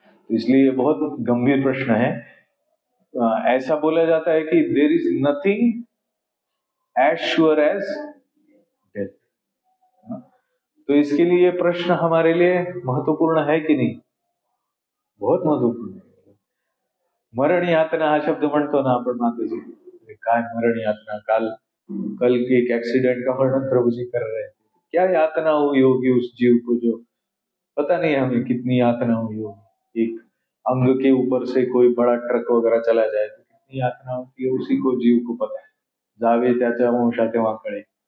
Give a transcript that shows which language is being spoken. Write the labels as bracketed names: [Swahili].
[Hindi] तो इसलिए बहुत गंभीर प्रश्न है। ऐसा बोला जाता है कि [English] There is nothing as sure as death. [Hindi] तो इसके लिए ये प्रश्न हमारे लिए महत्वपूर्ण है कि नहीं? बहुत महत्वपूर्ण है। [Marathi] मरण यातना हा शब्द म्हणतो ना आपण माताजी, काय मरण यातना। [Hindi] कल के एक एक्सीडेंट का वर्णन प्रभु जी कर रहे थे। क्या यातना हुई होगी उस जीव को, जो पता नहीं हमें कितनी यातना हुई होगी। एक अंग के ऊपर से कोई बड़ा ट्रक वगैरह चला जाए तो कितनी यातना होती है उसी को जीव को पता है। [Marathi] जावे त्याच्या वंशा तेव्हा कळे।